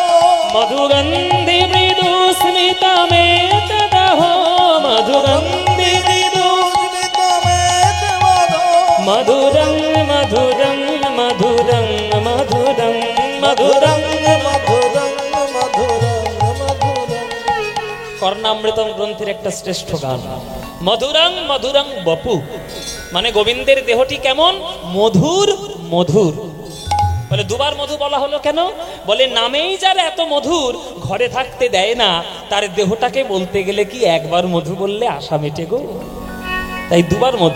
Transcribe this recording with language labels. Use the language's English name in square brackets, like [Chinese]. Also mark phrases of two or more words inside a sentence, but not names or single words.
[Sanskrit] মধুগন্ধি মৃদু স্মিতমেতনঃ, মধুগন্ধি মৃদু স্মিতমেতনঃ, মধুরং মধুরং মধুরং মধুরং মধুরং মধুরং মধুরং মধুরং। [Bangla] কর্ণামৃতম গ্রন্থের একটা শ্রেষ্ঠ গান, [Sanskrit] মধুরং মধুরং বপু। [Bangla] মানে গোবিন্দের দেহটি কেমন? মধুর মধুর। বলে দুবার মধু বলা হলো কেন? বলে নামেই যার এত মধুর, ঘরে থাকতে দেয় না, তার দেহটাকে বলতে গেলে কি একবার মধু বললে আশা মেটে গো, তাই দুবার মধু।